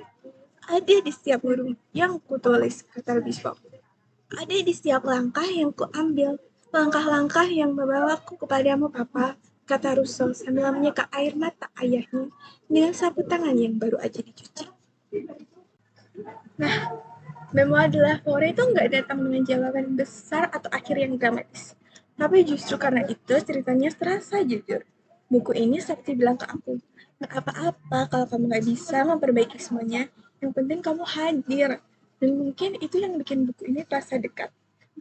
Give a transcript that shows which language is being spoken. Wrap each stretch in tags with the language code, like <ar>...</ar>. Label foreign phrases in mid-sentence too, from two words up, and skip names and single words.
<id>Ada di setiap huruf yang kutulis, kata Bispo. Ada di setiap langkah yang kuambil, langkah-langkah yang membawaku kepadamu, Papa, kata Russell sambil menyeka air mata ayahnya dengan sapu tangan yang baru aja dicuci. Nah, Memoir de la Forêt itu nggak datang dengan jawaban besar atau akhir yang dramatis. Tapi justru karena itu ceritanya terasa jujur. Buku ini seperti bilang ke aku, nggak apa-apa kalau kamu nggak bisa memperbaiki semuanya, yang penting kamu hadir. Dan mungkin itu yang bikin buku ini terasa dekat.</id>